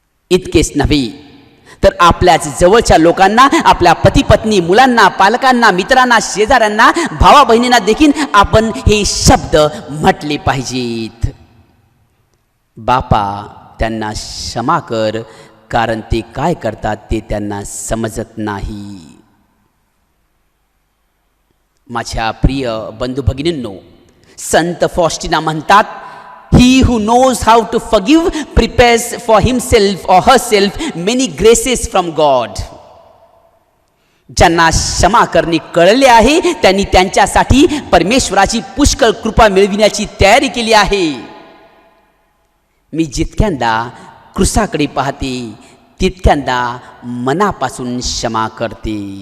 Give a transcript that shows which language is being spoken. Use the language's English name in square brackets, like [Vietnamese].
[Marathi] इतकेच नव्हे तर आपल्याच जवळच्या लोकांना, आपल्या पती पत्नी, मुलांना, पालकांना, मित्रांना, शेजाऱ्यांना, भावा बहिणींना देखील आपण हे शब्द म्हटले पाहिजेत. बापा त्यांना क्षमा कर, कारण ते काय करतात ते त्यांना समजत नाही. माझ्या प्रिय बंधू भगिनींनो, संत फॉस्टिना म्हणतात, [English] He who knows how to forgive prepares for himself or herself many graces from God. [Marathi] ज्यांना क्षमा करणे कळले आहे त्यांनी त्यांच्यासाठी परमेश्वराची पुष्कळ कृपा मिळविण्याची तयारी केली आहे. मी जितक्यांदा क्रूसाकडे पाहते तितक्यांदा मनापासून क्षमा करते.